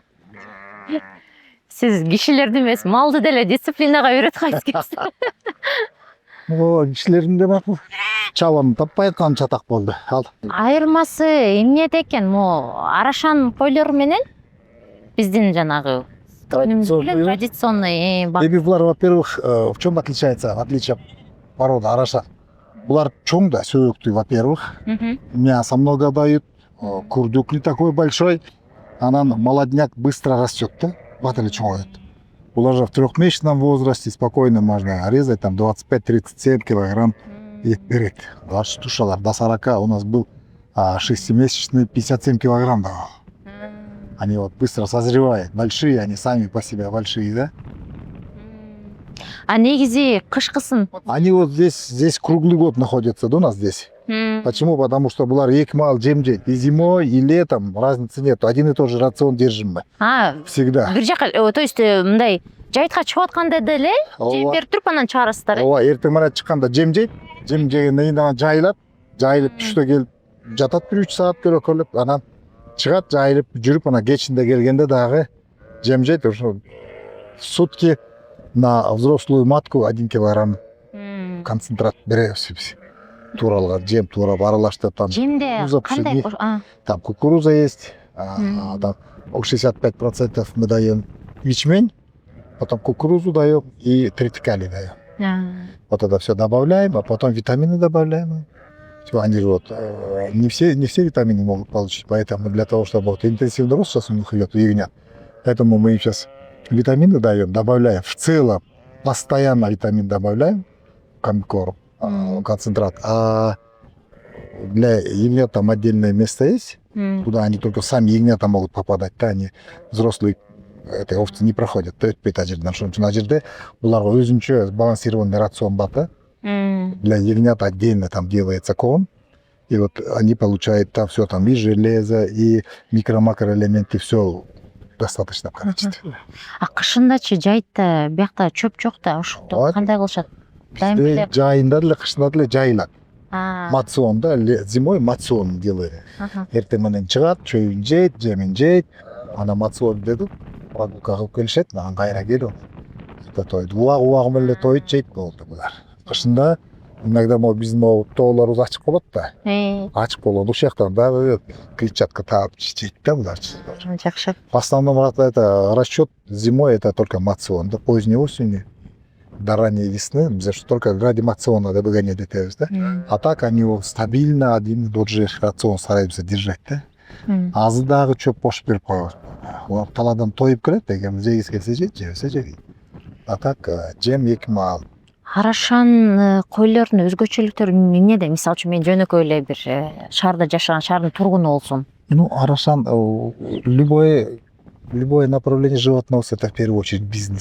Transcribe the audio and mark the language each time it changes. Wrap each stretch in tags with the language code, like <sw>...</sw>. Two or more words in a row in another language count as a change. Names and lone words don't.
<ky>Сиз кишилерди эмес, малды деле дисциплинага үйрөтүп кайтсыз. Кишилердин де макул. Чабаны таппай аткан чатак болду. Ал. Айырмасы эмнеде экен? Арашан койлору менен биздин жанагы традиционный. Булар,</ky> <ru>во-первых, в чем отличается, отличие порода Арашан?</ru> <ky>Булар чоң да, сөйөктүү,</ky> <ru>во-первых. Мясо много дают, курдюк не такой большой. Анан молодняк быстро растет, да?</ru> <ky>Батали чоңоет.</ky> <ru>Булар же в 3-месячном возрасте спокойно можно резать, там 25-37 килограмм</ru> <ky>ет берет.</ky> <ru>Ваши тушалар до 40, у нас был 6-месячный 57 килограмм давал. Они вот быстро созревают, большие, они сами по себе большие, да?</ru> <ky>А негизи кышкысын?</ky> <ru>Они вот здесь круглый год находятся, да, у нас здесь. Почему? Потому что</ru> <ky>булар эки мал жем жейт.</ky> <ru>И зимой, и летом разницы нет. Один и тот же рацион держим мы. Всегда.</ru> <ky>Бир жака, то есть мындай жайтка чыгып атканда деле жем берип туруп анан чыгарасыздар. Ооба, эртең менен чыкканда жем жейт. Жем жегенден кийин анан жайылып түштө келип жатат 1-3 саат көрөкөлөп, анан чыгат, жайылып жүрүп, анан кечинде келгенде дагы жем жейт.</ky> <ru>Ошо сутки на взрослую матку 1 килограмм концентрат</ru> <ky>беребиз биз. Туралга жем турап аралаштырып, там жемде кандай?</ky> <ru>Там кукуруза есть, там 65% мы даем ячмень, потом кукурузу даем и тритикали даем. Вот это все добавляем, а потом витамины добавляем. Они вот не все витамины могут получить, поэтому для того, чтобы вот интенсивный рост сейчас у них идет, у ягнят, поэтому мы им сейчас витамины даем, добавляем в целом, постоянно витамин добавляем, комбикорм, концентрат, а для ягнят там отдельное место есть, куда они только сами ягнята могут попадать, да, они взрослые этой овцы не проходят,</ru> <ky>өтпөйт ана жерден. Ошон үчүн ана жерде буларга өзүнчө</ky> <ru>сбалансированный рацион</ru> <ky>бар да.</ky> <ru>Для ягнят отдельно там делается корм, и вот они получают там все, там и железо, и микро-макроэлементы, все достаточно в количестве.</ru> <ky>А кышындачы жайтта биякта чөп жок да, ошондо кандай кылышат? Жайында деле, кышында деле жайылат.</ky> <ru>Мацион да, зимой мацион делает.</ru> <ky>Эртең менен чыгат, чөйүн жейт, жемин жейт, ана мацион дедип, прогулка кылып келишет, анан кайра келип тоойт. Убагы менен тоойт, жейт болду булар. Кышында иногда биздин тоолорубуз ачык болот да. Ачык болот. Ушул жактан дагы клетчатка таап жейт да булар. Жакшы.</ky> <ru>В основном это расчет зимой, это только мацион, да, поздней осенью, до ранней весны, мы только ради мациона выгонять детей, да. А так они его стабильно один и тот же рацион стараемся держать, да.</ru> <ky>Азы дагы чөп кошуп берип коебуз. талаадан тоюп келет, эгер жегиси келсе жейт, жебесе жебейт. А так жем 2 маал. Арашан койлордун өзгөчөлүктөрү эмнеде? Мисалы үчүн мен жөнөкөй эле бир шаарда жашаган, шаардын тургуну болсум.</ky> <ru>Ну, арашан любое направление животного это в первую очередь бизнес.</ru>